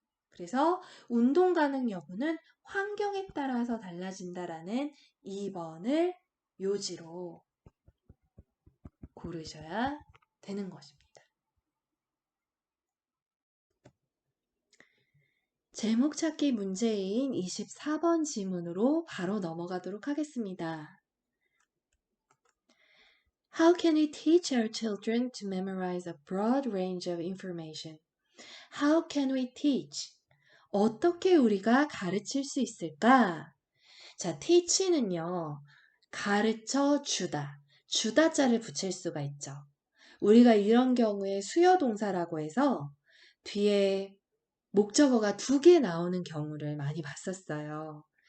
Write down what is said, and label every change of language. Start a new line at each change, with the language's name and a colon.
Korean: 그래서 운동 가능 여부는 환경에 따라서 달라진다라는 2번을 요지로 고르셔야 되는 것입니다. 제목 찾기 문제인 24번 지문으로 바로 넘어가도록 하겠습니다.
English: How can we teach our children to memorize a broad range of information? How can we teach?
Korean: 어떻게 우리가 가르칠 수 있을까? 자, teach는요, 가르쳐 주다, 주다자를 붙일 수가 있죠. 우리가 이런 경우에 수요 동사라고 해서 뒤에 목적어가 2개 나오는 경우를 많이 봤었어요.